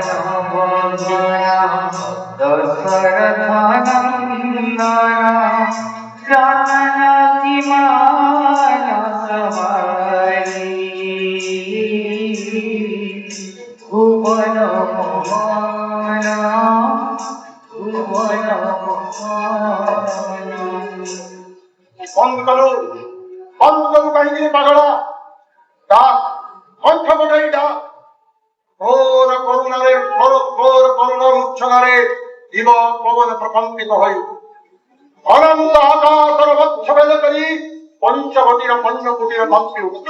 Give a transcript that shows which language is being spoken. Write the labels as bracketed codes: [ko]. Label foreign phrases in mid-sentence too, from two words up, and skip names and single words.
[bn] নবঘন দশরথ নন্দন জানকী মানস ভুবন মোহন ভুবন মোহন [or] ବନ୍ଦ କଲୁ କାହିଁକି ପାଗଳା? ଡାକ, କଣ୍ଠ ବଟାଇ ଡାକ। ଘୋର କରୁଣାର ଉଚ୍ଛଗାରେ ଦିବ ପବନ ପ୍ରକମ୍ପିତ ହୋଇ ଅନନ୍ତ ଆକାଶର ବକ୍ଷଭେଦ କରି ପଞ୍ଚବଟୀର ପଞ୍ଚକୁଟୀର କମ୍ପି ଉଠୁଛି।